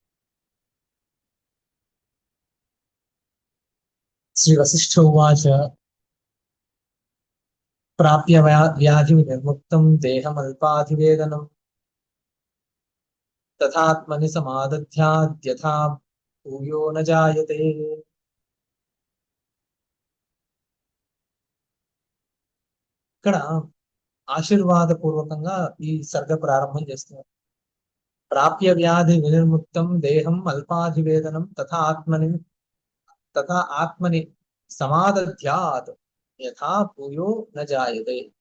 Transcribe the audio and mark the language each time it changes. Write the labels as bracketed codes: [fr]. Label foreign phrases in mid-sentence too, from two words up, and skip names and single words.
[sa] श्री वशिष्ठ उवाच प्राप्य व्याधि निर्मुक्तं देहमल्पाधिवेदनं तथात्मनि समादध्याद्यथा भूयो न जायते। [te] ఇక్కడ ఆశీర్వాద పూర్వకంగా ఈ సర్గ ప్రారంభం చేస్తున్నారు. [sa] ప్రాప్య వ్యాధి వినిర్ముక్తం దేహం అల్పాధివేదనం తథా ఆత్మని సమాదధ్యాత్ యథా భూయో న జాయతే.